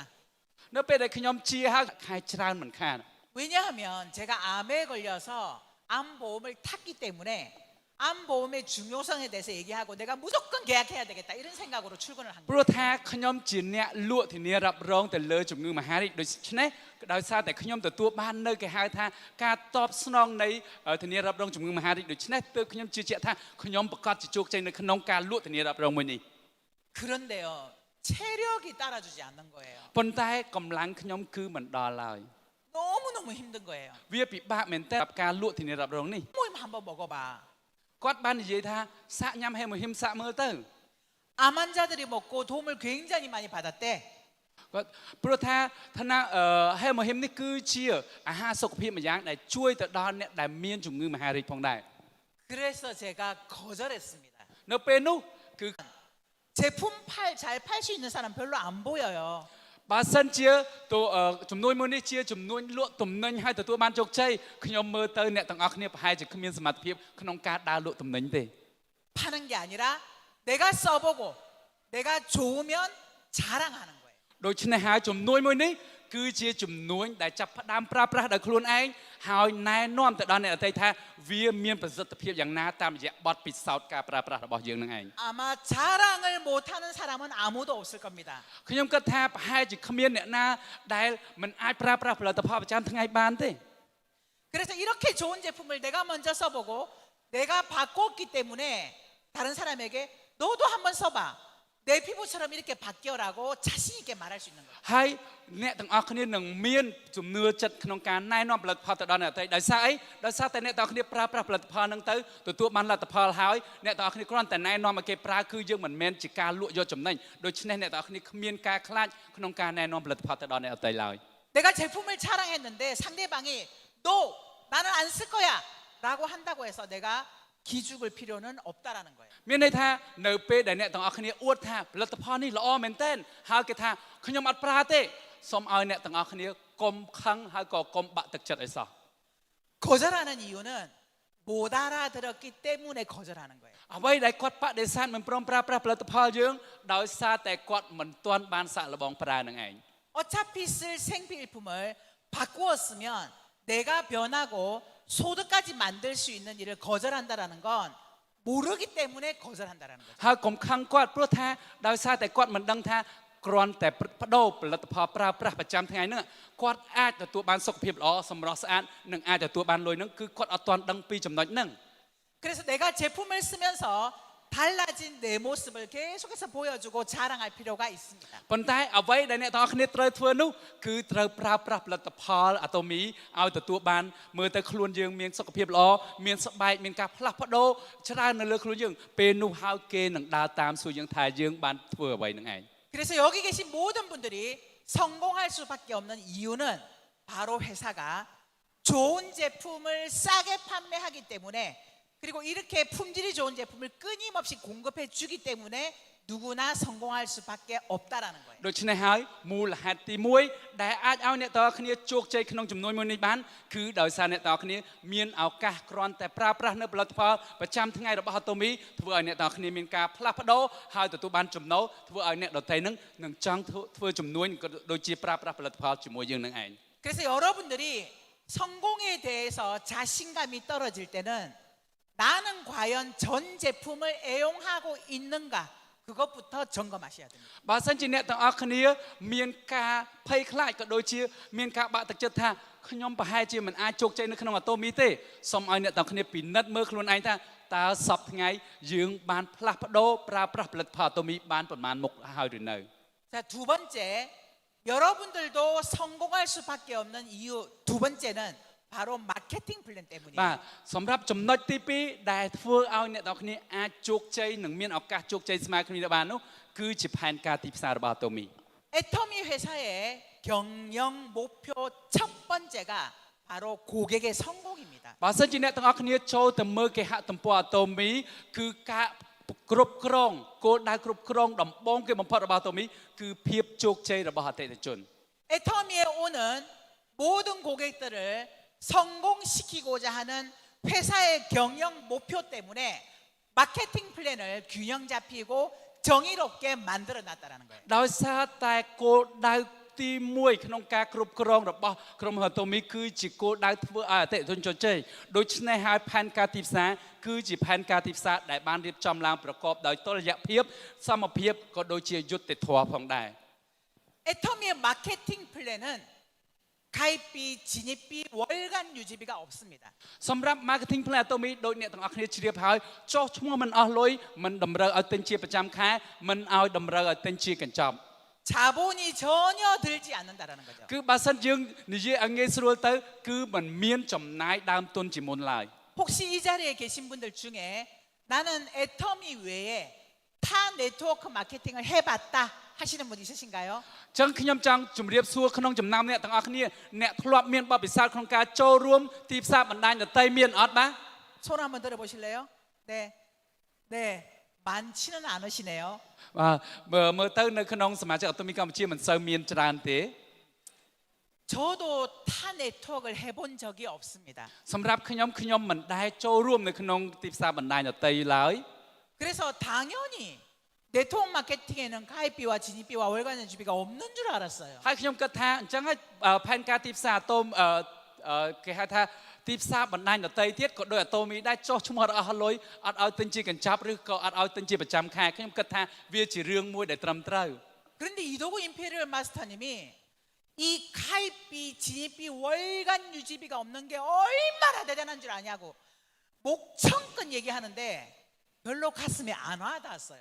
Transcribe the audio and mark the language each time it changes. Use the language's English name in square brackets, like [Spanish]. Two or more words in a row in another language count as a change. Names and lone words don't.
[Khmer] នៅពេលដែលខ្ញុំជាហើយខែច្រើនមិនខាន [Korean] 왜냐하면 제가 암에 걸려서 암 보험을 탔기 때문에 암 보험의 중요성에 대해서 얘기하고 내가 무조건 계약해야 되겠다 이런 생각으로 출근을 한 [Khmer] ព្រោះថាខ្ញុំជាអ្នកលក់ធានារ៉ាប់រងទៅលើជំងឺមហារីកដូច្នេះដោយសារតែខ្ញុំទទួលបាននៅគេហៅថាការតបស្នងនៃធានារ៉ាប់រងជំងឺមហារីកដូច្នេះទើបខ្ញុំជឿជាក់ថាខ្ញុំប្រកាសជាជោគជ័យនៅក្នុងការលក់ធានារ៉ាប់រងមួយនេះ [Korean] 그런데요 체력이 따라주지 않는 거예요. [Khmer] ប៉ុន្តែកម្លាំងខ្ញុំគឺមិនដល់ឡើយ [Korean] 너무너무 힘든 거예요. [Khmer] វាពិបាកមែនតើការលក់ធានារ៉ាប់រងនេះ [Korean] 모임 한번 먹어봐. [Khmer] គាត់បាននិយាយថាសាក់ញ៉ាំហេមហ៊ីមសាក់មើលទៅ [Korean] 암 환자들이 먹고 도움을 굉장히 많이 받았대. [Khmer] គាត់ព្រោះថាឋានៈហេមហ៊ីមនេះគឺជាអាហារសុខភាពមួយយ៉ាងដែលជួយទៅដល់អ្នកដែលមានជំងឺមហារីកផងដែរ [Korean] 그래서 제가 거절했습니다. [Khmer] នៅពេលនោះគឺ [Korean] 제품 잘 팔 수 있는 사람 별로 안 보여요. [Khmer] បើសិនជាទៅចំនួនមួយនេះជាចំនួនលក់ទំនិញឲ្យទទួលបានជោគជ័យខ្ញុំមើលទៅអ្នកទាំងអស់គ្នាប្រហែលជាគ្មានសមត្ថភាពក្នុងការដើរលក់ទំនិញទេ [Korean] 파는 게 아니라 내가 써보고 내가 좋으면 자랑하는 거예요. [Khmer] ដូច្នេះហើយចំនួនមួយនេះគឺជាចំនួនដែលចាប់ផ្ដើមប្រើប្រាស់ដោយខ្លួនឯងហើយណែនាំទៅដល់អ្នកដទៃថាវាមានប្រសិទ្ធភាពយ៉ាងណាតាមរយៈបទពិសោធន៍ការប្រើប្រាស់របស់យើងនឹងឯង [Korean] 아마 자랑을 못하는 사람은 아무도 없을 겁니다. [Khmer] ខ្ញុំគិតថាប្រហែលជាគ្មានអ្នកណាដែលមិនអាចប្រើប្រាស់ផលិតផលប្រចាំថ្ងៃបានទេ [Korean] 그래서 이렇게 좋은 제품을 내가 먼저 써보고 내가 바꿨기 때문에 다른 사람에게 너도 한번 써봐. 내 피부처럼 이렇게 바뀌어라고 자신 있게 말할 수 있는 거예요. [Khmer] ហើយអ្នកទាំងអស់គ្នានឹងមានជំនឿចិត្តក្នុងការណែនាំផលិតផលទៅដល់អ្នកដទៃដោយសារអីដោយសារតែអ្នកទាំងអស់គ្នាប្រើប្រាស់ផលិតផលហ្នឹងទៅទទួលបានលទ្ធផលហើយអ្នកទាំងអស់គ្នាគ្រាន់តែណែនាំឲ្យគេប្រើគឺយើងមិនមែនជាការលក់យកចំណេញដូច្នេះអ្នកទាំងអស់គ្នាគ្មានការខ្លាចក្នុងការណែនាំផលិតផលទៅដល់អ្នកដទៃឡើយ [Korean] 내가 제품을 자랑했는데 상대방이 너 나는 안 쓸 거야 라고 한다고 해서 내가 기죽을 필요는 없다라는 거예요. [Khmer] មានន័យថានៅពេលដែលអ្នកទាំងអស់គ្នាអួតថាផលិតផលនេះល្អមែនទែនហើយគេថាខ្ញុំអត់ប្រើទេសូមឲ្យអ្នកទាំងអស់គ្នាកុំខឹងហើយក៏កុំបាក់ទឹកចិត្តអីសោះ [Korean] 거절하는 이유는 못 알아들었기 때문에 거절하는 거예요. [Khmer] អ្វីដែលគាត់បដិសេធមិនព្រមប្រើប្រាស់ផលិតផលយើងដោយសារតែគាត់មិនទាន់បានសាកល្បងប្រើនឹងឯង [Korean] 어차피 쓸 생필품을 바꾸었으면 내가 변하고 소득까지 만들 수 있는 일을 거절한다라는 건 모르기 때문에 거절한다라는 거죠. [Khmer] ហើយកុំខឹងគាត់ព្រោះថាដោយសារតែគាត់មិនដឹងថាគ្រាន់តែបដូរផលិតផលប្រើប្រាស់ប្រចាំថ្ងៃហ្នឹងគាត់អាចទទួលបានសុខភាពល្អសម្រស់ស្អាតនិងអាចទទួលបានលុយហ្នឹងគឺគាត់អត់ទាន់ដឹងពីចំណុចហ្នឹង [Korean] 그래서 내가 제품을 쓰면서 달라진 내 모습을 계속해서 보여주고 자랑할 필요가 있습니다. [Khmer] ប៉ុន្តែអ្វីដែលអ្នកទាំងអស់គ្នាត្រូវធ្វើនោះគឺត្រូវប្រើប្រាស់ផលិតផលអាតូមីឲ្យទទួលបានមើលទៅខ្លួនយើងមានសុខភាពល្អមានស្បែកមានការផ្លាស់ប្ដូរច្រើននៅលើខ្លួនយើងពេលនោះហើយគេនឹងដើរតាមសួរយើងថាយើងបានធ្វើអ្វីនឹងឯង [Korean] 그래서 여기 계신 모든 분들이 성공할 수밖에 없는 이유는 바로 회사가 좋은 제품을 싸게 판매하기 때문에 그리고 이렇게 품질이 좋은 제품을 끊임없이 공급해 주기 때문에 누구나 성공할 수밖에 없다라는 거예요. [Khmer] ដូច្នេះហើយមូលហេតុទី1ដែលអាចឲ្យអ្នកទាំងអស់គ្នាជោគជ័យក្នុងចំនួនមួយនេះបានគឺដោយសារអ្នកទាំងអស់គ្នាមានឱកាសគ្រាន់តែប្រើប្រាស់នៅផលិតផលប្រចាំថ្ងៃរបស់អាតូមីធ្វើឲ្យអ្នកទាំងអស់គ្នាមានការផ្លាស់ប្ដូរហើយទទួលបានចំណូលធ្វើឲ្យអ្នកដទៃនឹងនឹងចង់ធ្វើចំនួនក៏ដូចជាប្រើប្រាស់ផលិតផលជាមួយយើងនឹងឯង [Korean] 그래서 여러분들이 성공에 대해서 자신감이 떨어질 때는 나는 과연 전 제품을 애용하고 있는가 그것부터 점검하셔야 됩니다. [Khmer] បើសិនជាអ្នកទាំងអស់គ្នាមានការភ័យខ្លាចក៏ដូចជាមានការបាក់ទឹកចិត្តថាខ្ញុំប្រហែលជាមិនអាចជោគជ័យនៅក្នុងអាតូមីទេសូមឲ្យអ្នកទាំងអស់គ្នាពិនិត្យមើលខ្លួនឯងថាតើសប្តាហ៍ថ្ងៃយើងបានផ្លាស់ប្ដូរប្រើប្រាស់ផលិតផលអាតូមីបានប្រមាណមុខហើយឬនៅ [Korean] 자, 두 번째 여러분들도 성공할 수밖에 없는 이유 두 번째는 바로 마케팅 플랜 때문이에요. [Khmer] បាទសម្រាប់ចំណុចទី2ដែលធ្វើឲ្យអ្នកទាំងអស់គ្នាអាចជោគជ័យនិងមានឱកាសជោគជ័យស្មើគ្នាបាននោះគឺជាផែនការទីផ្សាររបស់អាតូមី [Korean] 애터미 회사의 경영 목표 첫 번째가 바로 고객의 성공입니다. [Khmer] បើសិនជាអ្នកទាំងអស់គ្នាចូលទៅមើលគេហទំព័រអាតូមីគឺការគ្រប់គ្រងគោលដៅគ្រប់គ្រងដំបូងគេបំផុតរបស់អាតូមីគឺភាពជោគជ័យរបស់អតិថិជន [Korean] 애터미에 오는 모든 고객들을 성공시키고자 하는 회사의 경영 목표 때문에 마케팅 플랜을 균형 잡히고 정의롭게 만들어 놨다라는 거예요. [Khmer] ដោយសារតែគោលដៅទី1ក្នុងការគ្រប់គ្រងរបស់ក្រុមហ៊ុនអាតូមីគឺជាគោលដៅធ្វើឲ្យអតិថិជនជោគជ័យដូច្នេះហើយផែនការទីផ្សារគឺជាផែនការទីផ្សារដែលបានរៀបចំឡើងប្រកបដោយតុល្យភាពសមភាពក៏ដូចជាយុត្តិធម៌ផងដែរ [Korean] 애터미의 마케팅 플랜은 가입비, 진입비, 월간 유지비가 없습니다. [Khmer] សម្រាប់ [English] marketing plan [Khmer] អាតូមីដូចអ្នកទាំងអស់គ្នាជ្រាបហើយចុះឈ្មោះមិនអស់លុយមិនតម្រូវឲ្យទិញជាប្រចាំខែមិនឲ្យតម្រូវឲ្យទិញជាកញ្ចប់ [Korean] 자본이 전혀 들지 않는다라는 거죠. [Khmer] គឺបើសិនយើងនិយាយឲ្យងាយស្រួលទៅគឺមិនមានចំណាយដើមទុនជាមុនឡើយ [Korean] 혹시 이 자리에 계신 분들 중에 나는 애터미 외에 타 네트워크 마케팅을 해봤다 하시는 분 있으신가요? [Khmer] ចឹងខ្ញុំចង់ជម្រាបសួរក្នុងចំណាំអ្នកទាំងអស់គ្នាអ្នកធ្លាប់មានបទពិសោធន៍ក្នុងការចូលរួមទីផ្សារបណ្ដាញដទៃមានអត់បាទ [Korean] 손 한번 들어보실래요? 네, 네, 많지는 않으시네요. [Khmer] បាទមើលទៅនៅក្នុងសមាជិកអាតូមីកម្ពុជាមិនសូវមានច្រើនទេ [Korean] 저도 타 네트워크를 해본 적이 없습니다. [Khmer] សម្រាប់ខ្ញុំមិនដែលចូលរួមនៅក្នុងទីផ្សារបណ្ដាញដទៃឡើយ [Korean] 그래서 당연히 네트워크 마케팅에는 가입비와 진입비와 월간 연주비가 없는 줄 알았어요. [Khmer] ហើយខ្ញុំគិតថាអញ្ចឹងហើយផែនការទីផ្សារអាតូមគេហៅថាទីផ្សារបណ្ដាញដទៃទៀតក៏ដោយអាតូមីដែរចុះឈ្មោះរបស់លុយអត់ឲ្យទិញជាកញ្ចប់ឬក៏អត់ឲ្យទិញជាប្រចាំខែខ្ញុំគិតថាវាជារឿងមួយដែលត្រឹមត្រូវ [Korean] 그런데 이도구 임페리얼 마스터님이 이 가입비, 진입비, 월간 유지비가 없는 게 얼마나 대단한 줄 아냐고 목청껏 얘기하는데 별로 가슴에 안 와닿았어요.